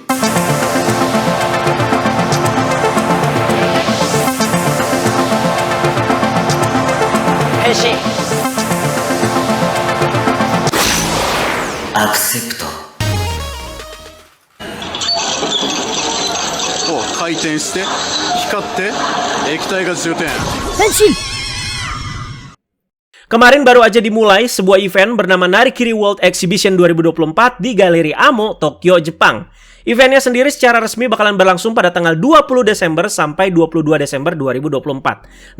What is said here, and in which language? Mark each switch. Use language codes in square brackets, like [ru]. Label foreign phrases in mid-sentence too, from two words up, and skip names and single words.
[ja] 変身アクセプト回転して光って液体が充填 [id] Kemarin baru aja dimulai sebuah event bernama Narikiri World Exhibition 2024 di Galeri Amo, Tokyo, Jepang. Eventnya sendiri secara resmi bakalan berlangsung pada tanggal 20 Desember sampai 22 Desember 2024.